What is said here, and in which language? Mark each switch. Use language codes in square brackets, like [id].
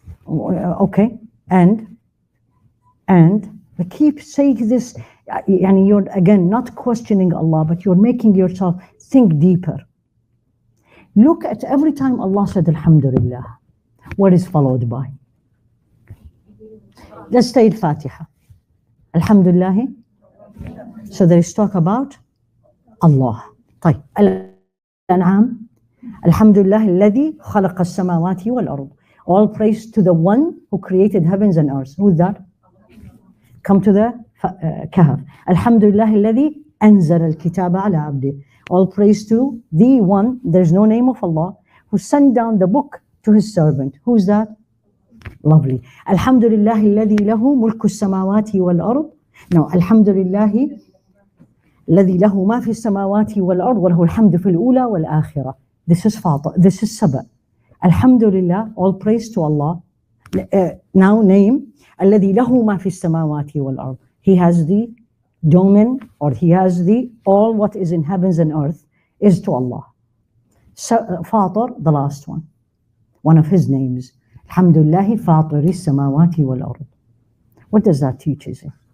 [en] Okay, and I keep saying this, and you're again not questioning Allah, but you're making yourself think deeper. Look at every time Allah said Alhamdulillah, what is followed by? Let's say Al-Fatiha. Alhamdulillah. So there is talk about Allah. [ar] طيب الأنعام الحمد لله الذي خلق السماوات والأرض. [en] All praise to the one who created heavens and earth. Who's that? Come to the Kahf. [ar] الحمد لله الذي أنزل الكتاب على عبده. [en] All praise to the one, there's no name of Allah, who sent down the book to his servant. Who's that? Lovely. [ar] الحمد لله الذي له ملك السماوات والأرض. No, الحمد لله الذي له ما في السماوات والأرض وله الحمد في الأولى والآخرة. [en] This is Fatir. This is Saba. Alhamdulillah, all praise to Allah. Now name [ar] الذي له ما في السماوات والأرض. [en] He has the domain, or he has the all what is in heavens and earth is to Allah. Fatir, the last one of his names. Alhamdulillah Fatir [ar] السماوات والأرض. [en] What does that teach you?